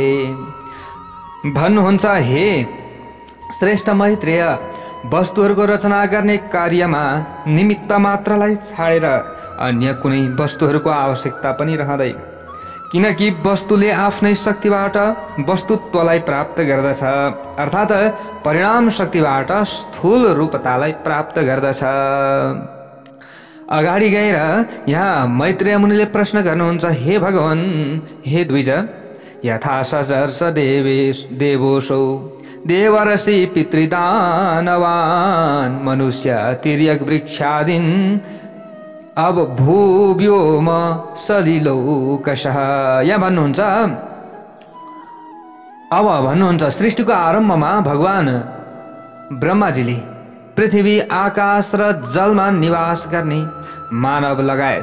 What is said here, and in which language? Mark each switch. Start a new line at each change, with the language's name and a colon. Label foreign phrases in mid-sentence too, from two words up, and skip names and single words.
Nepali: भन्नुहुन्छ, हे श्रेष्ठ मैत्रेय, वस्तुहरूको रचना गर्ने कार्यमा निमित्त मात्रलाई छाडेर अन्य कुनै वस्तुहरूको आवश्यकता पनि रहँदैन। किनकि वस्तुले आफ्नै शक्तिबाट वस्तुत्वलाई प्राप्त गर्दछ, अर्थात् परिणाम शक्तिबाट स्थूल रूपतालाई प्राप्त गर्दछ। अगाडि गएर यहाँ मैत्रेय मुनिले प्रश्न गर्नुहुन्छ,
Sanskrit: हे भगवान, हे द्विज, यथा सजर्ष देवोसौ देवर्षि पितृदानवान् मनुष्य तिर्यक वृक्षादीन् अब भूव्योम सलिलौकशः।
Nepali: यहाँ भन्नुहुन्छ सृष्टिको आरम्भमा भगवान ब्रह्माजीले पृथ्वी आकाश र जलमा निवास गर्ने मानव लगायत